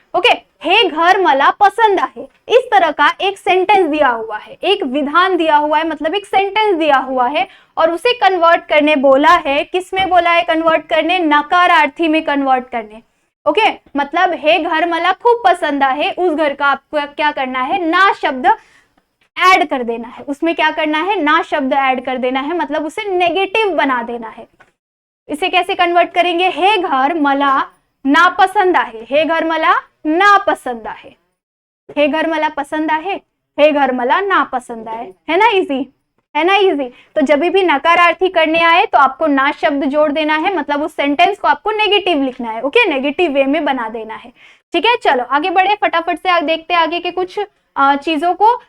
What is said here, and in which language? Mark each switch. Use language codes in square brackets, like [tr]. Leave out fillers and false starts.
[hi] Okay, [mr] हे घर मला पसंद आहे, [hi] इस तरह का एक सेंटेंस दिया हुआ है, एक विधान दिया हुआ है, मतलब एक सेंटेंस दिया हुआ है, और उसे कन्वर्ट करने बोला है, किसमें बोला है कन्वर्ट करने, नकारार्थी में कन्वर्ट करने। ओके, मतलब [mr] हे घर मला खूब पसंद आहे, [hi] उस घर का आपको क्या करना है, ना शब्द ऐड कर देना है, उसमें क्या करना है, ना शब्द ऐड कर देना है, मतलब उसे नेगेटिव बना देना है। इसे कैसे कन्वर्ट करेंगे, [mr] हे घर मला नापसंद आहे, हे घर मला नापसंद आहे, हे घर मला पसंद आहे, हे घर मला नापसंद [hi] है ना, इजी है ना, इजी। तो जब भी नकारार्थी करने आए तो आपको ना शब्द जोड़ देना है, मतलब उस सेंटेंस को आपको नेगेटिव लिखना है। ओके, नेगेटिव वे में बना देना है, ठीक है। चलो आगे बढ़े, फटाफट से देखते हैं आगे के कुछ चीजों को।